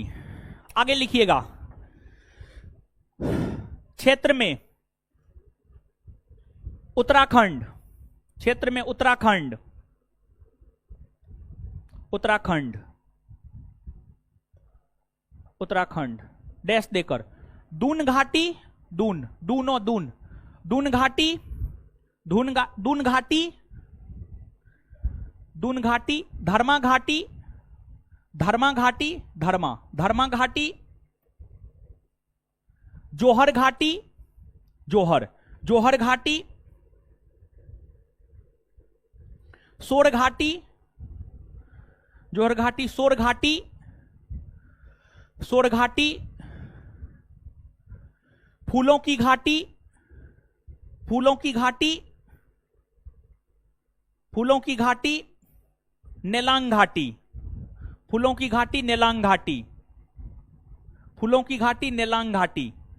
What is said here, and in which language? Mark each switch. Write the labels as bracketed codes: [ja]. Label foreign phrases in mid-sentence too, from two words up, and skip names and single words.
[hi] आगे लिखिएगा क्षेत्र में उत्तराखंड, क्षेत्र में उत्तराखंड, उत्तराखंड, उत्तराखंड डैश देकर, दून घाटी, दून, दूनो दून, दून घाटी, दून घाटी, दून घाटी, धर्मा घाटी, धर्मा घाटी, धर्मा, धर्मा घाटी, जोहर घाटी, जोहर, जोहर घाटी, सोर घाटी, जोहर घाटी, सोर घाटी, सोर घाटी, फूलों की घाटी, फूलों की घाटी, फूलों की घाटी, नेलांग घाटी, फूलों की घाटी, नेलांग घाटी, फूलों की घाटी, नेलांग घाटी।